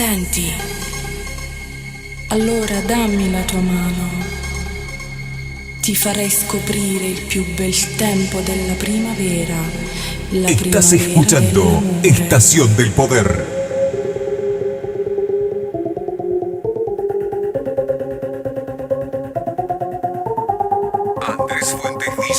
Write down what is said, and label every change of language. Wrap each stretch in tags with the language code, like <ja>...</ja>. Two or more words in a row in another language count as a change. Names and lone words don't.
<it>senti? Allora dammi la tua mano. Ti farei scoprire il più bel tempo della primavera. La</it> <es>Estás</es> <it>primavera</it> <es>escuchando</es> <it>dell'amore.</it> <es>Estación del Poder. Andrés Fuentes DJ.</es>